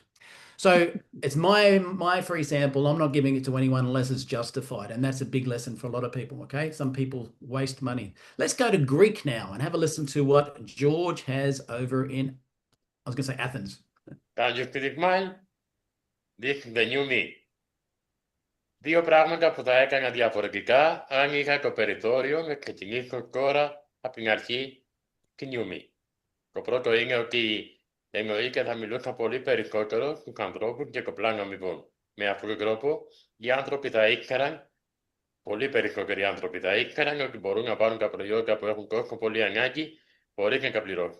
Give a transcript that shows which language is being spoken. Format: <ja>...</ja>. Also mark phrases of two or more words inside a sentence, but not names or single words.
<en>So it's my free sample. I'm not giving it to anyone unless it's justified. And that's a big lesson for a lot of people, okay? Some people waste money. Let's go to Greek now and have a listen to what George has over in, I was going to say Athens. The new me.</en> <el>Δύο πράγματα που θα έκανα διαφορετικά αν είχα το περιθώριο να ξεκινήσω τώρα από την αρχή τη Neumi. Το πρώτο είναι ότι εννοείται θα μιλούσα πολύ περισσότερο στους ανθρώπους και το πλάνο αμοιβών. Με αυτόν τον τρόπο οι άνθρωποι θα ήξεραν, πολύ περισσότεροι άνθρωποι θα ήξεραν ότι μπορούν να πάρουν τα προϊόντα που έχουν τόσο πολύ ανάγκη χωρίς να τα πληρώσουν.</el>